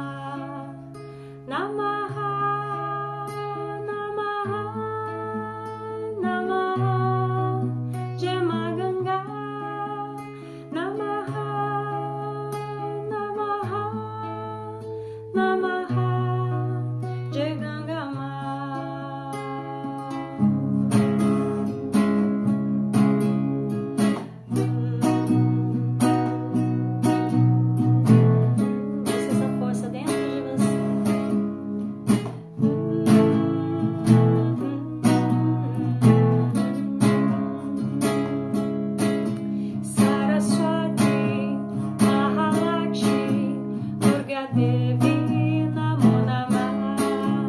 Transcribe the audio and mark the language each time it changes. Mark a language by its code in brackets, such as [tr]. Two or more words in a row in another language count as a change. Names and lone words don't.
[sa] Namaha, Namaha, Namaha, Jemaganga. Namaha, Namaha, Namaha, Jegangama. [pt] Deixa essa força dentro de você. [sa] Saraswati, Mahalakshmi, Durga Devi, Namo Namah.